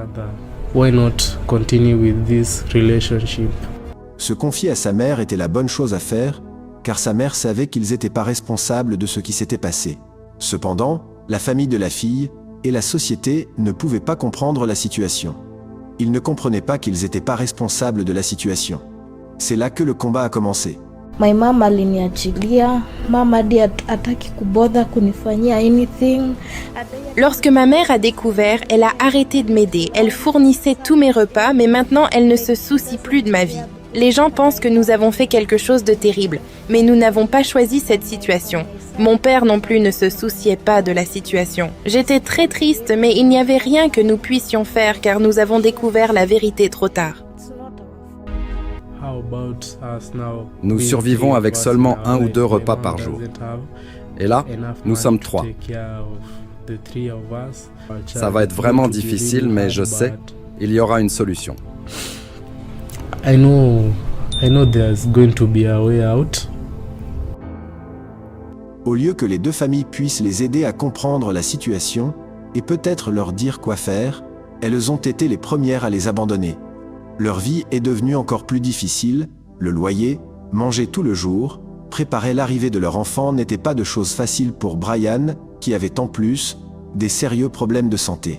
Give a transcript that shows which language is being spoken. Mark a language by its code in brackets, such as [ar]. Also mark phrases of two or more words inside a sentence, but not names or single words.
[fr] Se confier à sa mère était la bonne chose à faire, car sa mère savait qu'ils n'étaient pas responsables de ce qui s'était passé. Cependant, la famille de la fille et la société ne pouvaient pas comprendre la situation. Ils ne comprenaient pas qu'ils n'étaient pas responsables de la situation. C'est là que le combat a commencé. [en] My mama [sw] aliniachilia, mama hadi hataki kubother kunifanyia anything. [fr] Lorsque ma mère a découvert, elle a arrêté de m'aider. Elle fournissait tous mes repas, mais maintenant elle ne se soucie plus de ma vie. Les gens pensent que nous avons fait quelque chose de terrible, mais nous n'avons pas choisi cette situation. Mon père non plus ne se souciait pas de la situation. J'étais très triste, mais il n'y avait rien que nous puissions faire car nous avons découvert la vérité trop tard. Nous survivons avec seulement 1 ou 2 repas par jour. Et là, nous sommes 3. Ça va être vraiment difficile, mais je sais, il y aura une solution. [en] I know there's going to be a way out. [fr] Au lieu que les 2 familles puissent les aider à comprendre la situation et peut-être leur dire quoi faire, elles ont été les premières à les abandonner. Leur vie est devenue encore plus difficile, le loyer, manger tout le jour, préparer l'arrivée de leur enfant n'était pas de chose facile pour Brian, qui avait en plus des sérieux problèmes de santé.